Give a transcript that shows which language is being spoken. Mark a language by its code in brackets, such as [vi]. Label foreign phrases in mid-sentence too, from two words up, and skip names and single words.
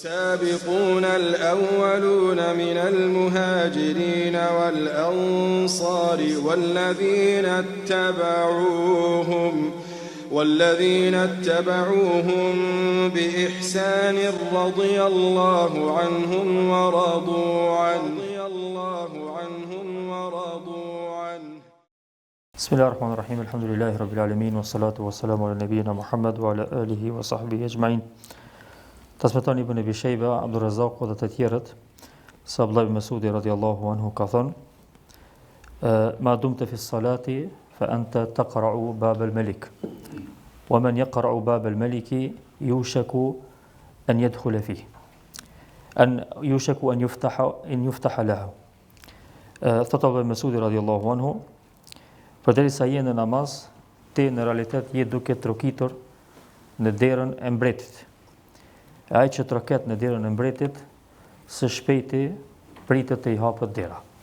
[ar] والسابقون الأولون من المهاجرين والأنصار والذين اتبعوهم بإحسان رضي الله عنهم ورضوا عنه بسم الله الرحمن الرحيم الحمد لله رب العالمين والصلاة والسلام على نبينا محمد وعلى آله وصحبه أجمعين. [sq] Transmeton Ibn Abi Shayba, Abdur Razzaq dhe të tjerët se Abdullah ibn Mas'udi [ar] رضي الله عنه [sq] ka thënë: [ar] "ما دمت في الصلاة فأنت تقرع باب الملك، ومن يقرع باب الملك يوشك أن يدخل فيه، يوشك أن يفتح له." [sq] Thot Abdullah ibn Mas'udi [ar] رضي الله عنه, [sq] përderisa je në namaz, ti në realitet je duke trokitur në derën e mbretit. Ai që troket në derën e mbretit, së shpejti pritet të i hapet dera.